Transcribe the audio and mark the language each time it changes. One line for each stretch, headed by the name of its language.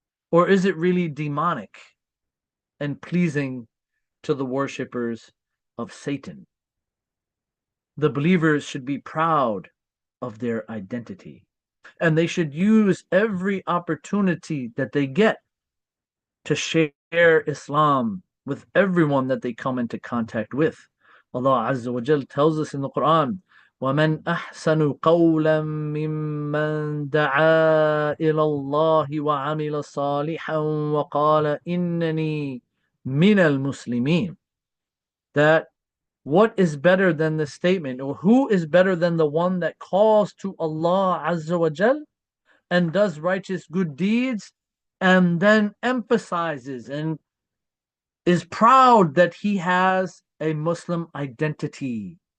English: Or is it really demonic and pleasing to the worshippers of Satan? The believers should be proud of their identity, and they should use every opportunity that they get to share Islam with everyone that they come into contact with. Allah Azza wa Jal tells us in the Quran,
Arabic: وَمَنْ أَحْسَنُ قَوْلًا مِّمَّنْ دَعَا إِلَى اللَّهِ وَعَمِلَ صَالِحًا وَقَالَ إِنَّنِي مِنَ الْمُسْلِمِينَ.
English: That what is better than the statement, or who is better than the one that calls to Allah Azza wa Jal and does righteous good deeds and then emphasizes and is proud that he has a Muslim identity.